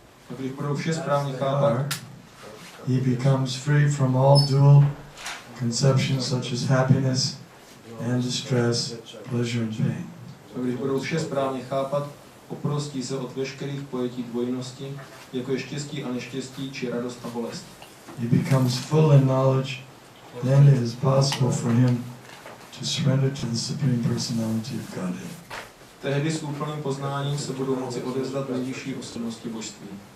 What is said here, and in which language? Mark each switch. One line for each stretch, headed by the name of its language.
Czech: A když budou vše správně chápat,
English: he becomes free from all dual conceptions such as happiness and distress, pleasure and pain.
Czech: a když budou vše správně chápat, oprostí se od veškerých pojetí dvojnosti, jako je štěstí a neštěstí, či radost a bolest.
English: He becomes full in knowledge, then it is possible for him to surrender to the Supreme Personality of Godhead.
Czech: Tehdy s úplným poznáním se budou moci odevzdat nejvyšší osobnosti božství.